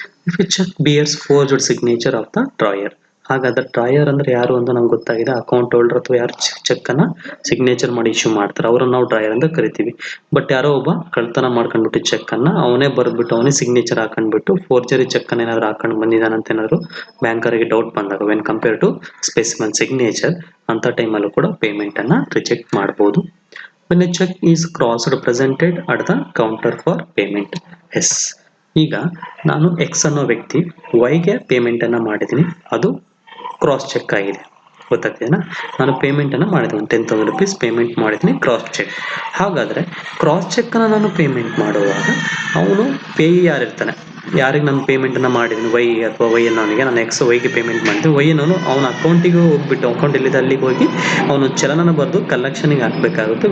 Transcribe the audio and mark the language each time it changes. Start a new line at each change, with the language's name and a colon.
English: if a cheque bears forged signature of the drawer,
Kannada: ಹಾಗಾದ್ರೆ drawer ಅಂದರೆ ಯಾರು ಅಂತ ನಮ್ಗೆ ಗೊತ್ತಾಗಿದೆ, ಅಕೌಂಟ್ ಹೋಲ್ಡರ್ ಅಥವಾ ಯಾರು ಚೆಕ್ಕನ್ನು ಸಿಗ್ನೇಚರ್ ಮಾಡಿ ಇಶ್ಯೂ ಮಾಡ್ತಾರೆ ಅವರನ್ನು ನಾವು ಡ್ರಾಯರ್ ಅಂತ ಕರಿತೀವಿ. ಬಟ್ ಯಾರೋ ಒಬ್ಬ ಕಳ್ತನ ಮಾಡ್ಕೊಂಡ್ಬಿಟ್ಟು ಚೆಕ್ಕನ್ನು ಅವನೇ ಬರೆದ್ಬಿಟ್ಟು ಅವನೇ ಸಿಗ್ನೇಚರ್ ಹಾಕೊಂಡ್ಬಿಟ್ಟು ಫೋರ್ಜರಿ ಚೆಕ್ಕನ್ನು ಏನಾದರೂ ಹಾಕೊಂಡು ಬಂದಿದ್ದಾನಂತ ಏನಾದರೂ ಬ್ಯಾಂಕರಿಗೆ ಡೌಟ್ ಬಂದಾಗ,
English: when compare to specimen signature,
Kannada: ಅಂಥ ಟೈಮಲ್ಲೂ ಕೂಡ ಪೇಮೆಂಟನ್ನು ರಿಜೆಕ್ಟ್ ಮಾಡ್ಬೋದು.
English: when a check is crossed presented at the counter for payment.
Kannada: S, ಈಗ ನಾನು ಎಕ್ಸ್ ಅನ್ನೋ ವ್ಯಕ್ತಿ ವೈಗೆ ಪೇಮೆಂಟನ್ನು ಮಾಡಿದ್ದೀನಿ, ಅದು ಕ್ರಾಸ್ ಚೆಕ್ ಆಗಿದೆ, ಗೊತ್ತಾಗ್ತದೇನಾ? ನಾನು ಪೇಮೆಂಟನ್ನು ಮಾಡಿದ್ದೀನಿ, 10,000 rupees ಪೇಮೆಂಟ್ ಮಾಡಿದ್ದೀನಿ, ಕ್ರಾಸ್ ಚೆಕ್. ಹಾಗಾದರೆ ಕ್ರಾಸ್ ಚೆಕ್ಕನ್ನು ನಾನು ಪೇಮೆಂಟ್ ಮಾಡುವಾಗ ಅವನು ಪೇಯಿ ಯಾರಿರ್ತಾನೆ, ಯಾರಿಗೆ ನಾನು ಪೇಮೆಂಟನ್ನು ಮಾಡಿದ್ದೀನಿ, ವೈ ಅಥವಾ ವೈ ಅನ್ನೋನಿಗೆ ನಾನು ಎಕ್ಸ್ ವೈಗೆ ಪೇಮೆಂಟ್ ಮಾಡಿದ್ದೀನಿ, ವೈ ಅನ್ನೋನು ಅವನ ಅಕೌಂಟಿಗೆ ಹೋಗ್ಬಿಟ್ಟು ಅಕೌಂಟ್ ಎಲ್ಲಿದೆ ಅಲ್ಲಿಗೆ ಹೋಗಿ ಅವನು ಚಲನನ ಬರೆದು ಕಲೆಕ್ಷನಿಗೆ ಹಾಕಬೇಕಾಗುತ್ತೆ.